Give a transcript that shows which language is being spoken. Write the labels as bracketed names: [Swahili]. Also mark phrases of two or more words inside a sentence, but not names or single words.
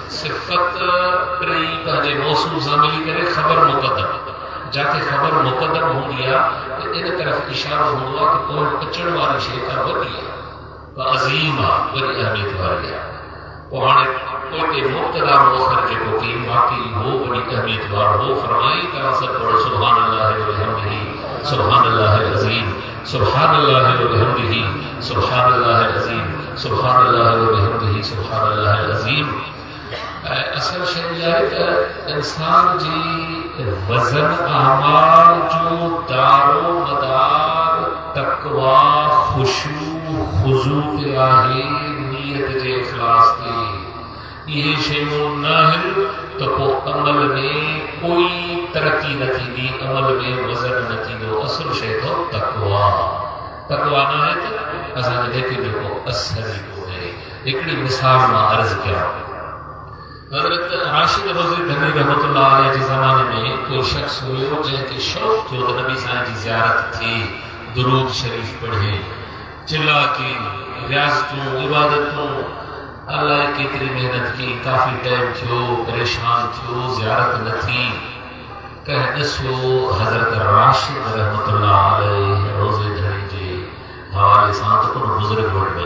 [Sindhi] सिफ़त टे पंहिंजे मौसूफ़ सां मिली करे ख़बर मुक़दम, जिते ख़बर मुक़दम हूंदी आहे त इन तरफ़ इशारो हूंदो आहे कि पोइ अचण वारी शइ खां वॾी आहे, अज़ीम आहे, वॾी अहमियत वारी आहे। पोइ हाणे पोइ मुब्तदा मुअख़र जेको की वाक़ई हो वॾी अहमियत वारो हो। फरमाई तव्हां सभु पढ़ो [Arabic] سبحان الله وبحمده، سبحان الله العظيم، سبحان الله وبحمده، سبحان الله العظيم، سبحان الله وبحمده، سبحان الله العظيم. [Sindhi] असल शइ आहे त इंसान जी वज़न अमाल जो दारो मदार तक़वा, ख़ुशू, ख़ुज़ू ते आहे, नीयत जे इख़लास ते। इहे शयूं न आहिनि त पोइ अमल में कोई तरक़ी न थींदी, अमल में वज़न न थींदो। असुल शइ अथव तक़वा। तक़वा न आहे त असांखे जेके जेको असर ई कोन्हे। हिकिड़ी मिसाल मां अर्ज़ु कयां, हज़रत राशिद रोज़ी धनी [Arabic] رحمة الله عليه [Sindhi] जे ज़माने में कोई शख़्स हुयो जंहिंखे शौक़ु थियो त नबी साईं जी ज़ियारत थिए, दुरूद शरीफ़ पढ़े, चिल्ला की रियाज़तूं इबादतूं, अल्लाह केतिरी मेहनत की, काफ़ी टाइम थियो, परेशान थियो, ज़ियारत न थी। कंहिं ॾिसो हज़रत राशिद [Arabic] رحمة الله عليه [Sindhi] रोज़े धनी जे हवाले सां त को बुज़ुर्ग वटि वञे।